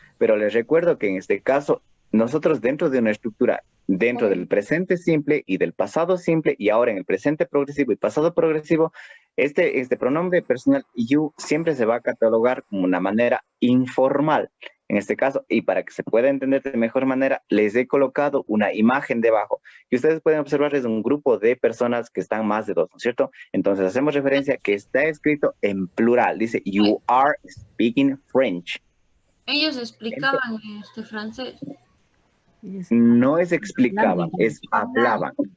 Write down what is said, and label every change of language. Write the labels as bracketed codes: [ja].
[es] Pero les recuerdo que en este caso, nosotros dentro de una estructura, dentro del presente simple y del pasado simple, y ahora en el presente progresivo y pasado progresivo, este pronombre personal you siempre se va a catalogar como una manera informal. En este caso, y para que se pueda entender de mejor manera, les he colocado una imagen debajo. Y ustedes pueden observar, es un grupo de personas que están más de 2, ¿no es cierto? Entonces hacemos referencia que está escrito en plural. Dice, [en] you are speaking French. [es] Ellos explicaban francés. No es explicaban, es hablaban.